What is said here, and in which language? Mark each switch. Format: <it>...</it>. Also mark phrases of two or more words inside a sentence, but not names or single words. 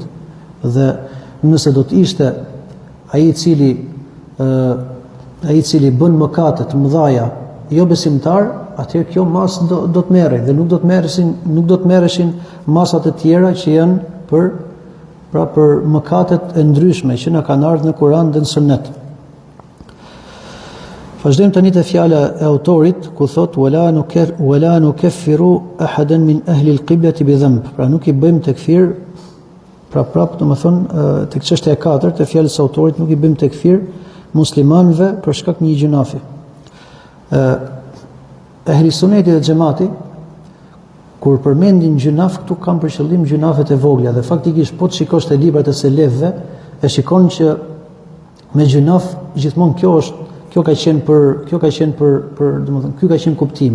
<sq>Dhe nëse do të ishte ai i cili bën mëkate të mëdha jo besimtar, atëherë kjo masë do të merrej dhe nuk do të merreshin masat e tjera që janë për mëkatet e ndryshme që na kanë ardhur në Kur'an dhe në Sunet. Vazhdojmë tani te fjala e autorit ku thot</sq> <ar>ولا نكفر أحدا من أهل القبلة بذنب.</ar> <sq>Pra nuk i bëjmë tekfir, prap domethënë tek çështja e katërt e fjalës së autorit, nuk i bëjmë tekfir muslimanëve për shkak një gjunafi. Ehli Suneti dhe Xhamati kur përmendin gjunaf këtu kanë për qëllim gjunafet e vogla dhe faktikisht po të shikosh te librat e selefëve e shikon që me gjunaf gjithmonë kjo ka qenë për domethënë ky ka qenë kuptimi.</sq>